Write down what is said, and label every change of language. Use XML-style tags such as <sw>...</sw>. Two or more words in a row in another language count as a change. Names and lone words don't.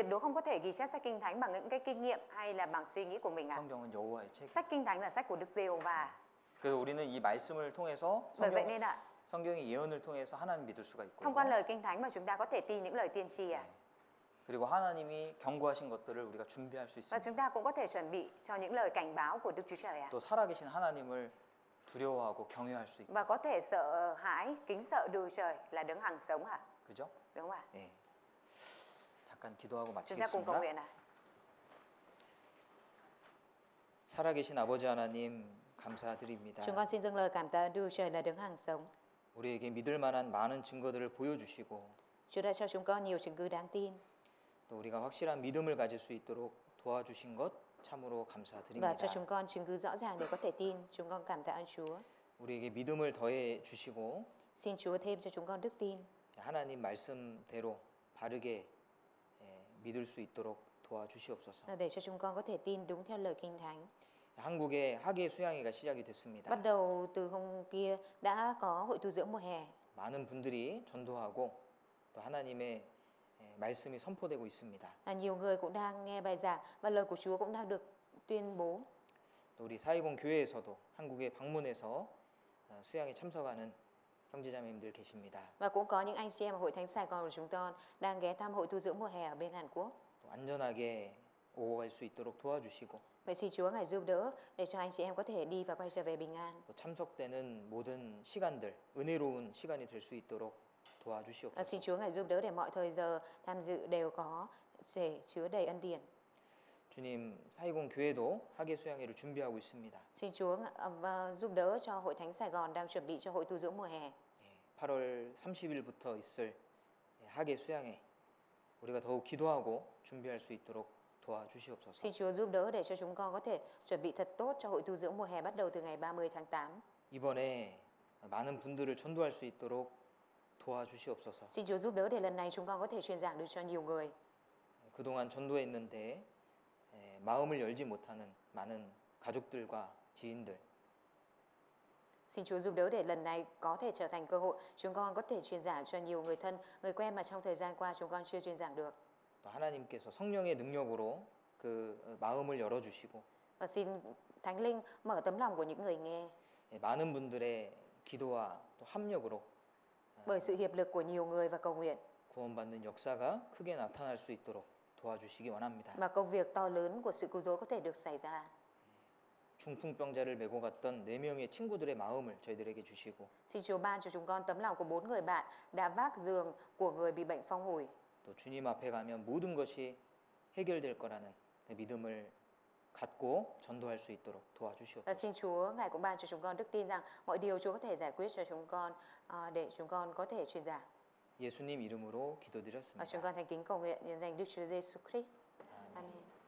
<vi>tuyệt đối không có thể ghi chép sách Kinh Thánh bằng những cái kinh nghiệm hay là bằng suy nghĩ của mình ạ.</vi> <ko>성경은 여호와의 책.</ko> <vi>Sách Kinh Thánh là sách của Đức Giê-hô-va.</vi> <ko>그래서 우리는 이 말씀을 통해서</ko> <vi>Bởi vậy nên ạ,</vi> <ko>성경의 예언을 통해서 하나님 믿을 수가 있고요.</ko> <vi>thông qua lời Kinh Thánh mà chúng ta có thể tin những lời tiên tri ạ.</vi> <ko>그리고 하나님이 경고하신 것들을 우리가 준비할 수</ko> <vi>Và</vi> <ko>있습니다.</ko> <vi>chúng ta cũng có thể chuẩn bị cho những lời cảnh báo của Đức Chúa Trời ạ.</vi> <ko>또 살아계신 하나님을 두려워하고 경외할 수 있고,</ko> <vi>Và có thể sợ hãi, kính sợ Đức Chúa Trời là đấng hằng sống ạ.</vi> <ko>그죠?</ko> <vi>Đúng không ạ?</vi> <ko>네. 잠깐 기도하고</ko> <vi>Chúng ta cùng cầu</vi> <ko>마치겠습니다.</ko> <vi>nguyện ạ.</vi> <ko>살아계신 아버지 하나님 감사드립니다.</ko> <vi>Chúng con xin dâng lời cảm tạ Đức Chúa Trời là đấng hằng sống.</vi> <ko>우리에게 믿을 만한 많은 증거들을 보여주시고</ko> <vi>Chúa đã cho chúng con nhiều chứng cứ đáng tin</vi> <ko>또 우리가 확실한 믿음을 가질 수 있도록 도와주신 것 참으로</ko> <vi>và</vi> <ko>감사드립니다.</ko> <vi>cho chúng con chứng cứ rõ ràng để có thể tin. Chúng con cảm tạ ơn Chúa.</vi> <ko>우리에게 믿음을 더해 주시고</ko> <vi>Xin Chúa thêm cho chúng con đức tin</vi> <ko>하나님 말씀대로 바르게 믿을 수 있도록 도와주시옵소서.</ko> <vi>để cho chúng con có thể tin đúng theo lời Kinh Thánh.</vi> <ko>한국에 학예 수양회가 시작이 됐습니다.</ko> <vi>Bắt đầu từ hôm kia đã có hội tu dưỡng mùa hè.</vi> <ko>많은 분들이 전도하고 또 하나님의 말씀이 선포되고 있습니다.</ko> <vi>Nhiều người cũng đang nghe bài giảng và lời của Chúa cũng đang được tuyên bố.</vi> <ko>또 우리 사이공 교회에서도 한국에 방문해서 수양에 참석하는 형제자매님들 계십니다.</ko> <vi>Và cũng có những anh chị em ở Hội Thánh Sài Gòn của chúng con đang ghé thăm hội tu dưỡng mùa hè ở bên Hàn Quốc.</vi> <ko>또 안전하게 오고 갈 수 있도록 도와주시고</ko> <vi>Vậy xin Chúa ngài giúp đỡ để cho anh chị em có thể đi và quay trở về bình an.</vi> <ko>또 참석되는 모든 시간들 은혜로운 시간이 될 수 있도록 도와주시옵소서.</ko> <vi>Xin Chúa ngài giúp đỡ để mọi thời giờ tham dự đều có để chứa đầy ân điển.</vi> <ko>주님, 사이공 교회도 학예 수양회를 준비하고 있습니다.</ko> <vi>Xin Chúa giúp đỡ cho Hội Thánh Sài Gòn đang chuẩn bị cho hội tu dưỡng mùa hè.</vi> <ko>8월 30일부터 있을 학예 수양회 우리가 더욱 기도하고 준비할 수 있도록 도와주시옵소서.</ko> <vi>Xin Chúa giúp đỡ để cho chúng con có thể chuẩn bị thật tốt cho hội tu dưỡng mùa hè bắt đầu từ ngày 30 tháng 8.</vi> <ko>이번에 많은 분들을 전도할 수 있도록 도와주시옵소서.</ko> <vi>Xin Chúa giúp đỡ để lần này chúng con có thể truyền giảng được cho nhiều người.</vi> <ko>그동안 전도했는데 마음을 열지 못하는 많은 가족들과 지인들</ko> <vi>Xin Chúa giúp đỡ để lần này có thể trở thành cơ hội chúng con có thể truyền giảng cho nhiều người thân, người quen mà trong thời gian qua chúng con chưa truyền giảng được.</vi> <ko>또 하나님께서 성령의 능력으로 그 마음을 열어주시고</ko> <vi>Và xin Thánh Linh mở tấm lòng của những người nghe.</vi> <ko>많은 분들의 기도와 또 합력으로</ko> <vi>Bởi sự hiệp lực của nhiều người và cầu nguyện</vi> <ko>구원받는 역사가 크게 나타날 수 있도록 도와주시기 원합니다.</ko> <vi>mà công việc to lớn của sự cứu rỗi có thể được xảy ra.</vi> <ko>중풍병자를 메고 갔던 4명의 친구들의 마음을 저희들에게 주시고</ko> <vi>Xin Chúa ban cho chúng con tấm lòng của 4 người bạn đã vác giường của người bị bệnh phong hủi.</vi> <ko>또 또 주님 앞에 가면 모든 것이 해결될 거라는 그 믿음을 갖고 전도할 수 있도록</ko> <vi>Và</vi> <ko>도와주시옵소서.</ko> <vi>xin Chúa Ngài cũng ban cho chúng con đức tin rằng mọi điều Chúa có thể giải quyết cho chúng con để chúng con có thể truyền giảng.</vi> <ko>예수님 이름으로</ko> <vi>Và chúng</vi> <ko>기도드렸습니다.</ko> <vi>con thành kính cầu nguyện nhân danh Đức Chúa Giêsu Christ.</vi> <ko>아멘.</ko> <vi>Amen.</vi>